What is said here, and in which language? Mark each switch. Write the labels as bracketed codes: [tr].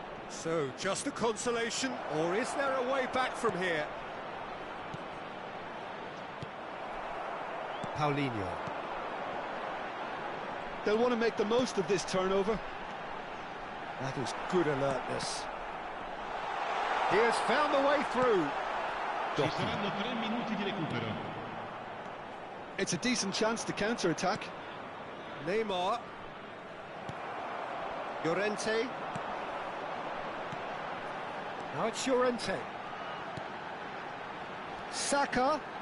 [en] So, just a consolation, or is there a way back from here? Paulinho. They'll want to make the most of this turnover. That is good alertness. He has found the way through. [it] Ci saranno 3 minuti di recupero. [en] It's a decent chance to counter-attack. Neymar. Llorente. Now it's Llorente. Saka.